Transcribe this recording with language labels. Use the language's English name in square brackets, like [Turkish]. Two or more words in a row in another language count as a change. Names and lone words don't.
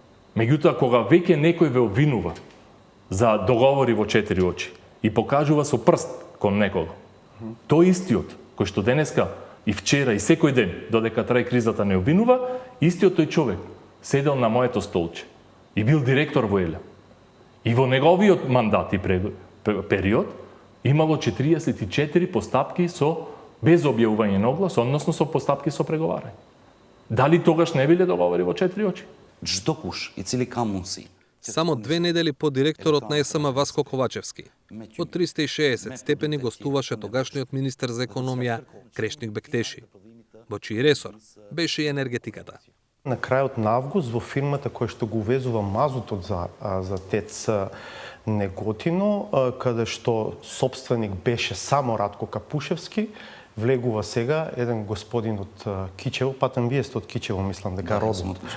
[Macedonian] Меѓутоа кога веќе некој ве обвинува за договори во 4 очи и покажува со прст кон некого, тој истиот кој што денеска и вчера и секој ден додека трае кризата не обвинува, истиот тој човек седел на моето столче и бил директор во ЕЛЕ. И во неговиот мандат и период имало 44 постапки со без објавување на оглас, односно со постапки со преговарање. Дали тогаш не биле договори во 4 очи? [Albanian] Çdo I cili ka mundësi. [Macedonian] Само 2 недели по директорот на СМ Васко Ковачевски. Во 360 степени гостуваше тогашниот министер за економија Крешник Бектеши, во чиј ресор беше и енергетиката. На крајот на август во фирмата која што го увезува мазутот за ТЕЦ Неготино, каде што собственик беше само Радко Капушевски, влегува сега еден господин од Кичево, патем вие сте од Кичево, мислам дека родом,